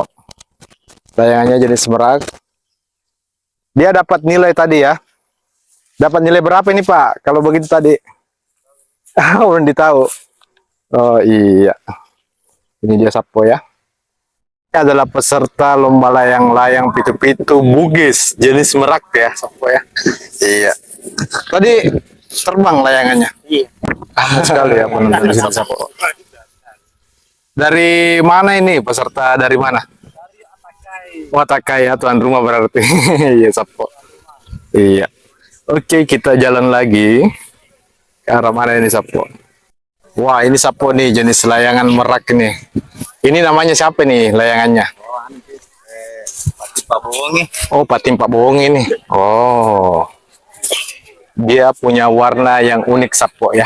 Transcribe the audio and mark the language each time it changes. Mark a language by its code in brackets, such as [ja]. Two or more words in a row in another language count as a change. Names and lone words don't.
[id] Layangannya jenis merak. Dia dapat nilai tadi ya. Dapat nilai berapa ini Pak? Kalau begitu tadi. Belum ditahu. Oh iya. Ini dia Sapo ya. Ini adalah peserta lomba layang-layang pitu-pitu Bugis jenis merak ya Sapo ya. Iya. Tadi terbang layangannya. Iya. Sekali ya penonton di sini Sapo. Dari mana ini peserta, dari mana? Dari Atakai. Oh, Atakai ya, tuan rumah berarti. Iya Sapo. Iya. Oke, kita jalan lagi. Ke arah mana ini Sapo? Wah, ini Sapo nih jenis layangan merak nih. Ini namanya siapa nih layangannya? Patim Pak Bohongi. Oh, Patim Pak Bohongi ini. Oh. Dia punya warna yang unik Sapo ya.